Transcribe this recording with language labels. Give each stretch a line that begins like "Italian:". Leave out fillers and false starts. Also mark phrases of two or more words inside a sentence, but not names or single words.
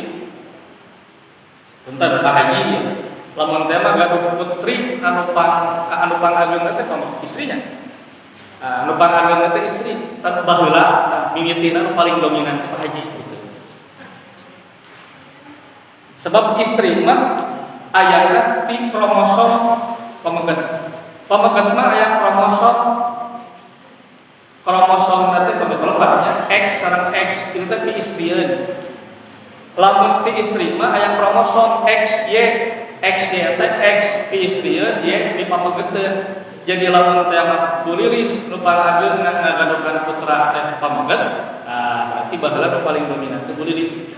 Sundanese: Punten Pak Haji, lamun teh mah gaduh putri anu pangageun teh istrinya. Anu pangageun teh istri, tapi baheula mimitina nu paling dominan Pak Haji gitu. Sebab istri mah ayana ti kromosom pameget. Pameget mah aya kromosom
Indonesian: nanti kebetulannya
Sundanese: X sareng X itu teh diistrieun. Lamun ti istri mah aya kromosom XY teh X diistrieun, Y dipamegeteun. Jadi lamun teh mah bulilis nu pangageun ngagadukan putra teh pameget, berarti baheula nu paling dominan teh bulilis.